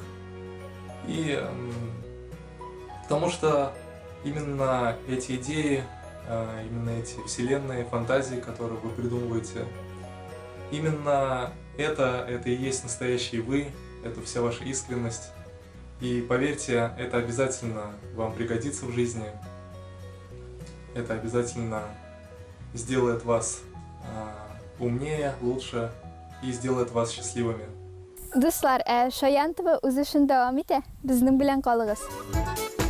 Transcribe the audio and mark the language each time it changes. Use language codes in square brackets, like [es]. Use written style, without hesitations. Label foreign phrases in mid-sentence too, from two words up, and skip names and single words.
[ru] И потому что именно эти идеи, именно эти вселенные, фантазии, которые вы придумываете, именно это и есть настоящий вы, это вся ваша искренность. И поверьте, это обязательно вам пригодится в жизни, это обязательно сделает вас умнее, лучше и сделает вас счастливыми. [tt] Дуслар, Шаян ТВ үз эшен дәвам итә. Безнең белән калыгыз.